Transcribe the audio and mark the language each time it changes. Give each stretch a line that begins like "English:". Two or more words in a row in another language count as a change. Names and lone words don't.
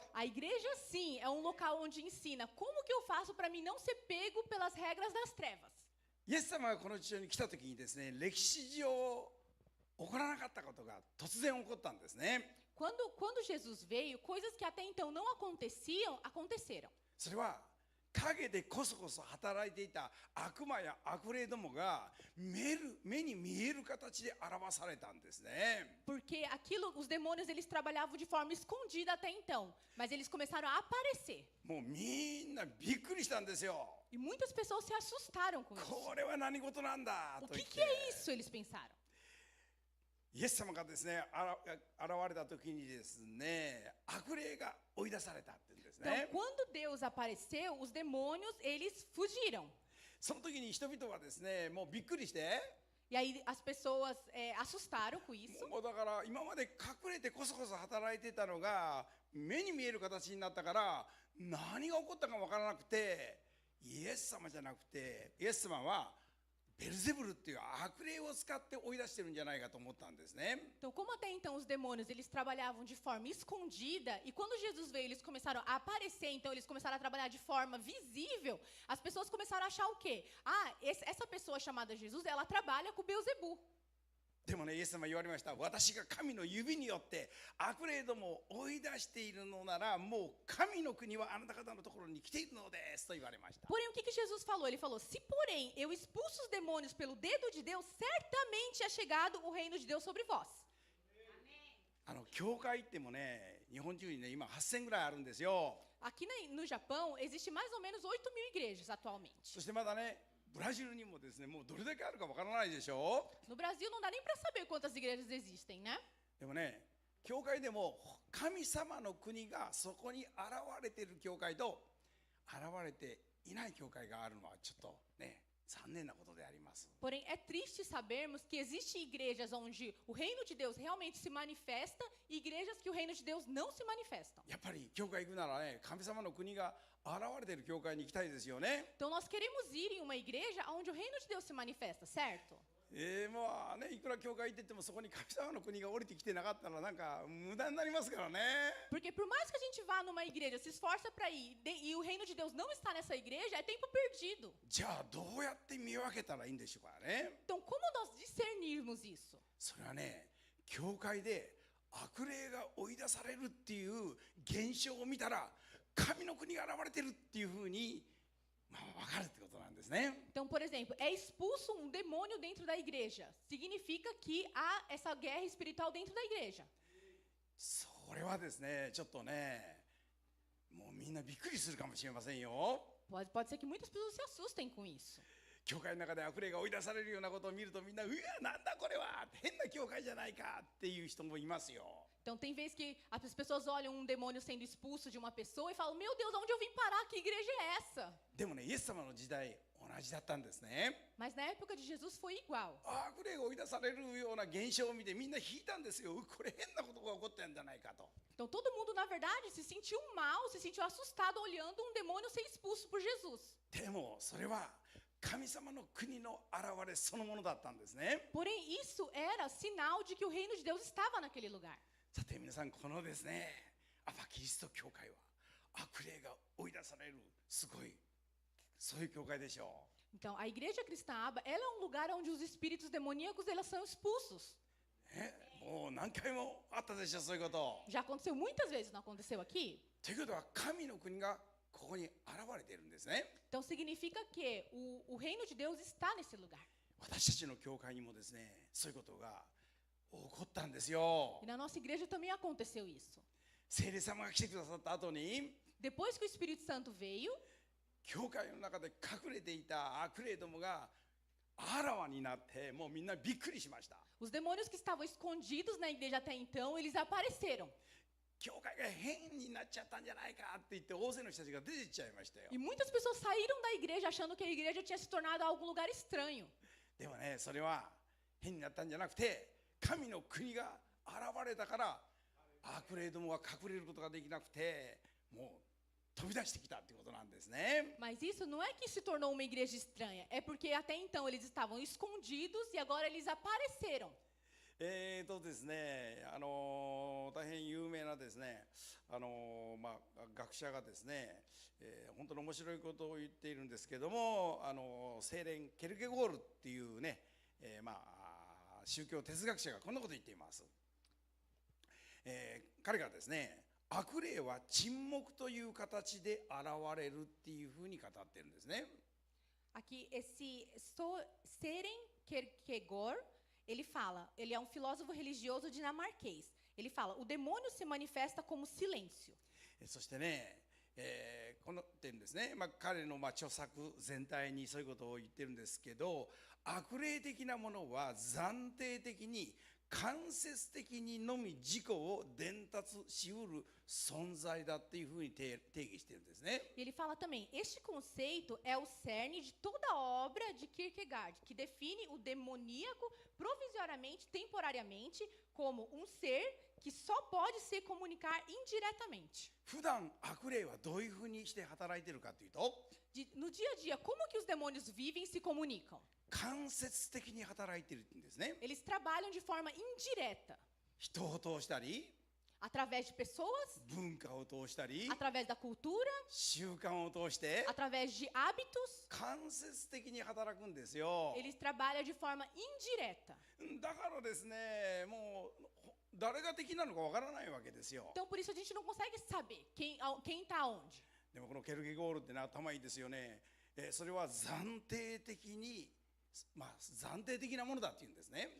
Portuguese: A igreja, sim, é um local onde ensina como que eu faço para mim não ser pego pelas regras das trevas.
Japanese: イエス様がこの地上に来た時にですね、歴史上起こらなかったことが突然起こったんですね。
Portuguese: Quando Jesus veio, coisas que até então não aconteciam, aconteceram.
Japanese: それは陰でこそこそ働いていた悪魔や悪霊どもが目に見える形で表されたんですね。
Portuguese: Porque os demônios, eles trabalhavam de forma escondida até então, mas eles começaram a aparecer.
Japanese: もうみんなびっくりしたんですよ。
Portuguese: E muitas pessoas se assustaram com isso.
Japanese: これは何事なんだ
Portuguese: O
Japanese: と言
Portuguese: que
Japanese: っ
Portuguese: que é
Japanese: て。
Portuguese: isso? Eles pensaram.
Japanese: イエス様がですね、現れた時にですね、悪霊が追い出されたって言うんですね。
Portuguese: Então, quando Deus apareceu, os demônios, eles fugiram.
Japanese: その時に人々はですね、もうびっくりして、
Portuguese: E aí as pessoas assustaram com isso.
Japanese: もうだから今まで隠れてこそこそ働いてたのが目に見える形になったから何が起こったか分からなくて、イエス様じゃなくてイエス様はベルゼブルっていう悪霊を使って追い出してるんじゃないかと思ったんですね。
Portuguese: Então, como até então os demônios, eles trabalhavam de forma escondida, e quando Jesus veio, eles começaram a aparecer, então eles começaram a trabalhar de forma visível, as pessoas começaram a achar o quê? Ah, essa pessoa chamada Jesus, ela trabalha com Beelzebub.
Japanese: でもね、イエス様言われました。私が神の指によって悪霊どもを追い出しているのなら、もう神の国はあなた方のところに来ているのですと言われました。
Portuguese: Porém, o que que Jesus falou? Ele falou, se porém eu expulso os demônios pelo dedo de Deus, certamente é chegado o reino de Deus sobre vós.
Japanese: 教会ってもね、日本中にね、今8000ぐらいあるんですよ。
Portuguese: Aqui no Japão, existe mais ou menos 8.000 igrejas atualmente.
Japanese: そしてまだね、ブラジルにもですね、もうどれだけあるかわからないでしょ。
Portuguese: No Brasil, não dá nem para saber quantas igrejas existem, né?
Japanese: でもね、教会でも神様の国がそこに現れている教会と現れていない教会があるのはちょっとね、残念なことであります。
Portuguese: Porém, é triste sabermos que existem igrejas onde o reino de Deus realmente se manifesta e igrejas que o reino de Deus não se manifestam.
Japanese: やっぱり教会行くならね、神様の国が現れている教会に行きたいですよね。
Portuguese: Então, nós queremos ir em uma igreja onde o reino de Deus se manifesta, certo?
Japanese: まあね、いくら教会行っててもそこに神様の国が降りてきてなかったらなんか無駄になりますからね。
Portuguese: Porque por mais que a gente vá numa igreja, se esforça para ir, e o reino de Deus não está nessa igreja, é tempo perdido.
Japanese: じゃあどうやって見分けたらいいんでしょうかね。
Portuguese: Então, como nós discernirmos isso?
Japanese: それはね、教会で悪霊が追い出されるっていう現象を見たら神の国が現れてるっていうふうに、分かるってことなんですね。
Portuguese: Então, por exemplo, é expulso um demônio dentro da igreja. Significa que há essa guerra espiritual dentro da igreja.
Japanese: それはですね、ちょっとね、もうみんなびっくりするかもしれませんよ。
Portuguese: Pode ser que muitas pessoas se assustem com isso.
Japanese: 教会の中で悪霊が追い出されるようなことを見るとみんな、うわ、なんだこれは、変な教会じゃないかっていう人もいますよ。
Portuguese: Então, tem vezes que as pessoas olham um demônio sendo expulso de uma pessoa e falam, meu Deus, onde eu vim parar? Que igreja é essa?
Japanese: でもね、イエス様の時代同じだったんですね。
Portuguese: Mas na época de Jesus foi igual.
Japanese: 悪霊が追い出されるような現象を見てみんな引いたんですよ。これ変なことが起こったんじゃないかと。
Portuguese: Então, todo mundo, na verdade, se sentiu mal, se sentiu assustado olhando um demônio ser expulso por Jesus.
Japanese: でもそれは神様の国の現れそのものだったんですね。
Portuguese: Porém, isso era sinal de que o reino de Deus estava naquele lugar.
Japanese: さて皆さん、このですね、アパキリスト教会は悪霊が追い出されるすごいそういう教会でしょ
Portuguese: Então, a igreja cristã Aba, ela é um lugar onde os espíritos demoníacos eles são expulsos.
Japanese: う。もう何回もあったでしょそういうこと。
Portuguese: Já aconteceu muitas vezes, não aconteceu aqui?
Japanese: ということは神の国がここに現れているんですね。
Portuguese: Então, significa que o reino de Deus está nesse lugar.
Japanese: 私たちの教会にもですねそういうことが起こったんですよ
Portuguese: E。na nossa igreja também aconteceu isso.
Japanese: 聖霊様が来てくださった後に
Portuguese: Depois que o Espírito Santo veio,
Japanese: 教会の中で隠れていた悪霊どもがあらわになってもうみんなびっくりしました。
Portuguese: os demônios que estavam escondidos na igreja até então, eles apareceram.
Japanese: 教会が変になっちゃったんじゃないかって言って大勢の人たちが出ていっちゃいましたよ。
Portuguese: E muitas pessoas saíram da igreja achando que a igreja tinha se tornado algum lugar estranho.
Japanese: でもねそれは変になったんじゃなくて神の国が現れたから悪霊どもが隠れることができなくてもう飛び出してきたってことなんですね。
Portuguese: Mas isso não é que se tornou uma igreja estranha, é porque até então eles estavam escondidos e agora eles apareceram.
Japanese: ですね、大変有名なですね、学者がですね、本当に面白いことを言っているんですけども、聖連ケルケゴールっていうね、宗教哲学者がこんなことを言っています。彼がですね、悪霊は沈黙という形で現れるっていうふうに語っているんですね。
Portuguese: Aqui, esse Søren Kierkegaard, ele fala, ele é um filósofo religioso dinamarquês. Ele fala, o demônio se manifesta como silêncio.
Japanese: そしてね、この点ですね、彼の著作全体にそういうことを言ってるんですけど、悪霊的なものは暫定的に間接的にのみ自己を伝達しうる存在だっていうふうに定義してるんですね。
Portuguese: E ele fala também, este conceito é o cerne de toda a obra de Kierkegaard, que define o demoníaco provisoriamente, temporariamente, como um ser que só pode se comunicar indiretamente.
Japanese: 普段悪霊はどういうふうにして働いてるかというと、
Portuguese: No dia a dia, como que os demônios vivem e se comunicam?
Japanese: 間接的に働いてるんですね。
Portuguese: Eles trabalham de forma indireta,
Japanese: 人を通したり、
Portuguese: através de pessoas,
Japanese: 文化を通したり、
Portuguese: através da cultura,
Japanese: 習慣を通して
Portuguese: através de hábitos.
Japanese: 間接的に働くんですよ。
Portuguese: Eles trabalham de forma indireta.
Japanese: だからですね、もう誰が敵なのかわからないわけですよ。
Portuguese: Então, por isso a gente não consegue saber quem está onde.
Japanese: でもこのケルケゴールってね頭いいですよね。それは暫定的に、暫定的なものだっていうんですね。